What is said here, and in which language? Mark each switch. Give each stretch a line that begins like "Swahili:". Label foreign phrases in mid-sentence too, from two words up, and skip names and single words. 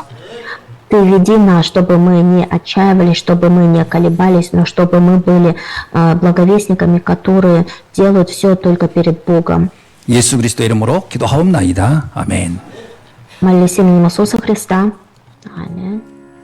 Russian: Ты веди нас, чтобы мы не отчаивались, чтобы мы не колебались, но чтобы мы были благовестниками, которые делают все только перед Богом.
Korean: 예수 그리스도 이름으로 기도하옵나이다. 아멘.
Russian: Молись именем Иисуса Христа. Аминь.